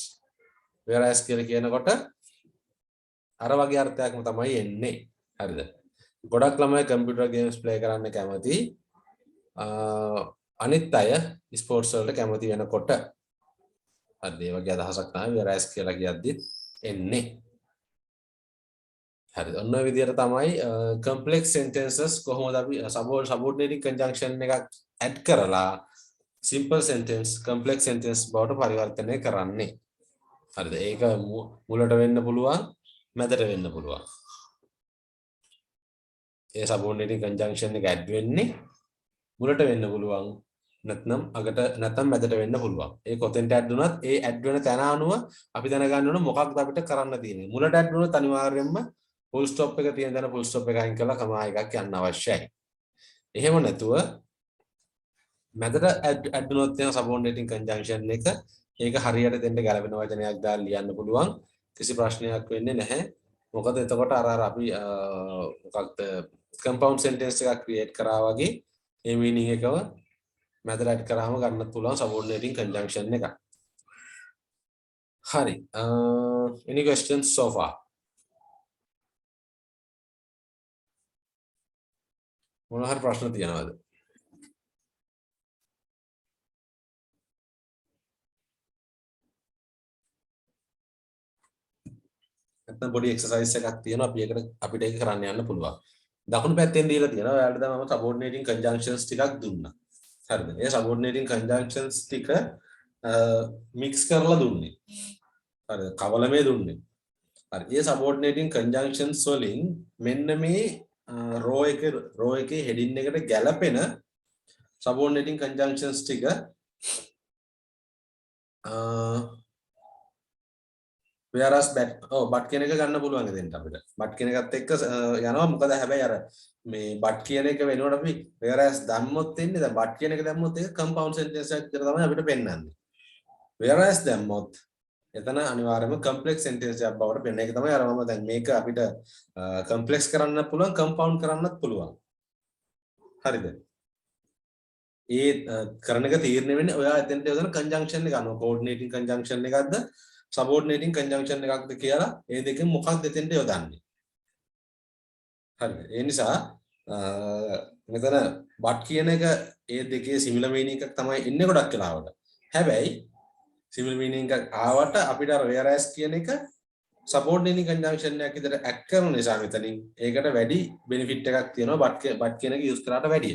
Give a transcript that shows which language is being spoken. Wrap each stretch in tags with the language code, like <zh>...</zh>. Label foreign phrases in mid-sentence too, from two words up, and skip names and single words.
<si>whereas කියලා කියනකොට අර වගේ අර්ථයක්ම තමයි එන්නේ. හරිද? ගොඩක් ළමයි</si> <en>computer games play</en> <si>කරන්න කැමති. අනිත් අය sports වලට කැමති වෙනකොට හරිද? ඒ වගේ අදහසක් තමයි whereas කියලා කියද්දිත් එන්නේ. හරිද? ඔන්න ඔය විදිහට තමයි</si> <en>complex sentences</en> <si>කොහොමද අපි</si> <en>subordinating conjunction</en> <si>එකක් add කරලා</si> <en>simple sentence complex sentence</en> <si>බවට පරිවර්තනය කරන්නේ. හරිද? ඒක මුලට වෙන්න පුළුවන්, මැදට වෙන්න පුළුවන්. ඒ</si> <en>subordinating conjunction</en> <si>එක add වෙන්නේ මුලට වෙන්න පුළුවන්, නැත්නම් අගට නැත්නම් මැදට වෙන්න පුළුවන්. ඒ කොතෙන්ට add වුණත් ඒ add වෙන තැන අනුව අපි දැනගන්න ඕන මොකක්ද අපිට කරන්න තියෙන්නේ. මුලට add වුණොත් අනිවාර්යයෙන්ම</si> <en>full stop</en> <si>එක තියෙන තැන</si> <en>full stop</en> <si>එක අයින් කරලා කමා එකක් යන්න අවශ්‍යයි. එහෙම නැතුව මැදට add වුණොත් තියෙන</si> <en>subordinating conjunction</en> <si>එක ඒක හරියට දෙන්න ගැලපෙන වචනයක් දාලා ලියන්න පුළුවන්. කිසි ප්‍රශ්නයක් වෙන්නේ නැහැ. මොකද එතකොට අර අපි මොකක්ද</si> <en>compound sentence</en> <si>එකක් create කරා වගේ ඒ meaning එකව මැදට add කරාම ගන්නත් පුළුවන්</si> <en>subordinating conjunction</en> <si>එක. හරි.</si> <en>Any questions so far?</en> <si>මොන හරි ප්‍රශ්න තියෙනවද? නැත්නම් පොඩි එක්සර්සයිස් එකක් තියෙනවා අපි ඒකට අපිට ඒක කරන්න යන්න පුළුවන්. දකුණු පැත්තෙන් දීලා තියෙනවා. ඔයාලට දැන් මම</si> <en>subordinating conjunctions</en> <si>ටිකක් දුන්නා. හරිද? ඒ</si> <en>subordinating conjunctions</en> <si>ටික mix කරලා දුන්නේ. හරිද? කවලමේ දුන්නේ. හරි. ඒ</si> <en>subordinating conjunctions</en> <si>වලින් මෙන්න මේ row එකේ heading එකට ගැලපෙන</si> <en>subordinating conjunctions</en> <si>ටික</si> <en>whereas but</en> <si>කියන එක ගන්න පුළුවන් දෙන්න අපිට. but කියන එකත් එක්ක යනවා. මොකද හැබැයි අර මේ but කියන එක වෙනකොට අපි whereas දැම්මොත් එන්නේ දැන් but කියන එක දැම්මොත් ඒක</si> <en>compound sentence</en> <si>එකක් විතර තමයි අපිට පෙන්වන්නේ. whereas දැම්මොත් එතන අනිවාර්යයෙන්ම</si> <en>complex sentence</en> <si>එකක් බවට පෙන්වන එක තමයි අර මම දැන් මේක අපිට complex කරන්න පුළුවන් compound කරන්නත් පුළුවන්. හරිද? ඒ කරන එක තීරණය වෙන්නේ ඔයා එතෙන්ට යොදන conjunction එක අනුව</si> <en>coordinating conjunction</en> <si>එකක්ද</si> <en>subordinating conjunction</en> <si>එකක්ද කියලා ඒ දෙකෙන් මොකක්ද එතෙන්ට යොදන්නේ. හරිද? ඒ නිසා මෙතන but කියන එක ඒ දෙකේ</si> <en>similar meaning</en> <si>එකක් තමයි ඉන්නේ ගොඩක් වෙලාවට. හැබැයි</si> <en>similar meaning</en> <si>එකක් ආවට අපිට අර whereas කියන එක</si> <en>subordinating conjunction</en> <si>එකක් විදිහට add කරන නිසා මෙතනින් ඒකට වැඩි benefit එකක් තියෙනවා but කියන එක use කරාට වැඩිය.</si>